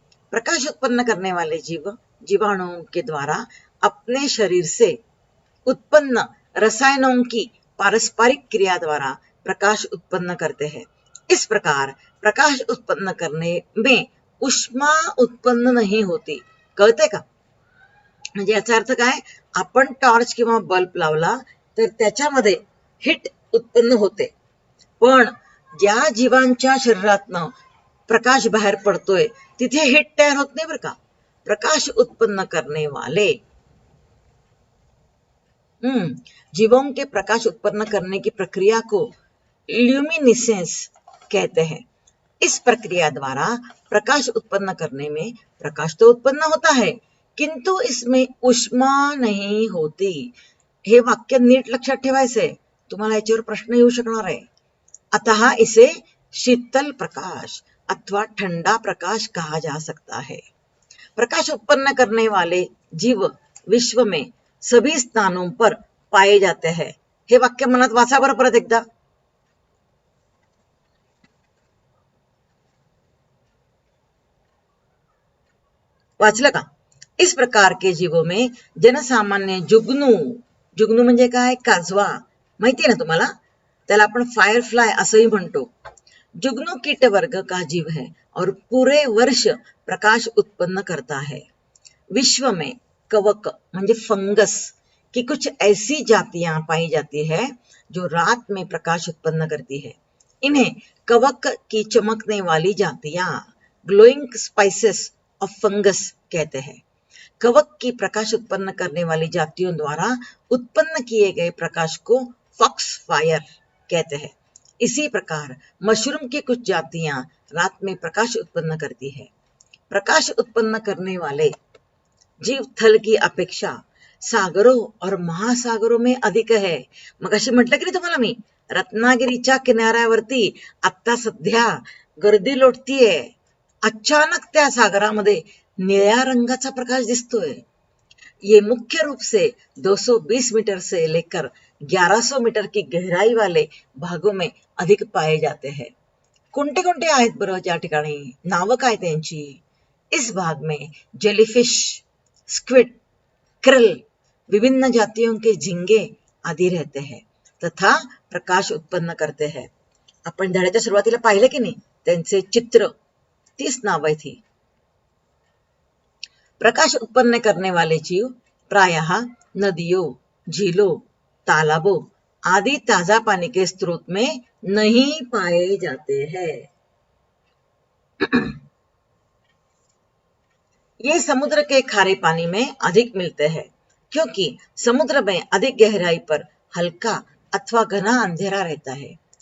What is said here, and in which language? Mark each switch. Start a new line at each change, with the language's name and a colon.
Hindi: प्रकाश उत्पन्न करने वाले जीवाणुओं के द्वारा अपने शरीर से उत्पन्न रसायनों की पारस्परिक क्रिया द्वारा प्रकाश उत्पन्न करते हैं। इस प्रकार प्रकाश उत्पन्न करने में उष्मा उत्पन्न नाही होती।
Marathi: कळते का? म्हणजे याचा अर्थ काय, आपण टॉर्च किंवा बल्ब लावला तर त्याच्यामध्ये हीट उत्पन्न होते, पण ज्या जीवांच्या शरीरातनं प्रकाश बाहेर पडतोय तिथे हीट तयार होत नाही बरं का।
Hindi: प्रकाश उत्पन्न करने वाले जीवों के प्रकाश उत्पन्न करने की प्रक्रिया को ल्यूमिनिसेंस कहते हैं। इस प्रक्रिया द्वारा प्रकाश उत्पन्न करने में प्रकाश तो उत्पन्न होता है, किंतु इसमें उष्मा नहीं होती।
Marathi: हे वाक्य नीट लक्षात ठेवायचंय, तुम्हाला याच्यावर प्रश्न येऊ शकणार आहे।
Hindi: अतः इसे शीतल प्रकाश अथवा ठंडा प्रकाश कहा जा सकता है। प्रकाश उत्पन्न करने वाले जीव विश्व में सभी स्थानों पर पाए जाते हैं।
Marathi: हे वाक्य मनात वाचा बरं परत एकदा। वाचलं का?
Hindi: इस प्रकार के जीवों में जनसामान्य जुगनू
Marathi: म्हणजे काय, काजवा माहितीये ना तुम्हाला, त्याला आपण फायरफ्लाय असंही म्हणतो।
Hindi: जुगनू कीट वर्ग का जीव है और पूरे वर्ष प्रकाश उत्पन्न करता है। विश्व में कवक म्हणजे फंगस की कुछ ऐसी जातियां पाई जाती है जो रात में प्रकाश उत्पन्न करती है। इन्हें कवक की चमकने वाली जातियां ग्लोइंग स्पाइसेस ऑफ फंगस कहते हैं। कवक की प्रकाश उत्पन्न करने वाली जातियों द्वारा उत्पन्न किए गए प्रकाश को फॉक्स फायर कहते हैं। इसी प्रकार मशरूम की कुछ जातियां रात में प्रकाश उत्पन्न करती है। प्रकाश उत्पन्न करने वाले जीव थल की अपेक्षा सागरों और महासागरों में अधिक है।
Marathi: मगाशी म्हटलं की नाही तुम्हाला मी, रत्नागिरीच्या किनाऱ्यावरती आता सध्या गर्दी लोटतीये। अचानक त्या सागरामध्ये निळ्या रंगाचा प्रकाश दिसतोय।
Hindi: ये मुख्य रूप से 220 मीटर से लेकर 1100 मीटर की गहराई वाले भागों में अधिक पाए जाते हैं।
Marathi: कोणते कोणते आहेत बरं त्या ठिकाणी, नावं काय त्यांची?
Hindi: इस भाग में जेलीफिश, स्क्विड, क्रिल, विभिन्न जातियों के झिंगे आदि रहते हैं तथा प्रकाश उत्पन्न करते हैं।
Marathi: आपण धड्याच्या सुरुवातीला पाहिलं की नाही, त्यांचे चित्र 30 नावं आहेत।
Hindi: प्रकाश उत्पन्न करने वाले जीव प्रायः नदियों, झीलों, तालाबों आदि ताजा पानी के स्रोत में नहीं पाए जाते हैं। ये समुद्र के खारे पानी में अधिक मिलते हैं, क्योंकि समुद्र में अधिक गहराई पर हल्का अथवा घना अंधेरा रहता है।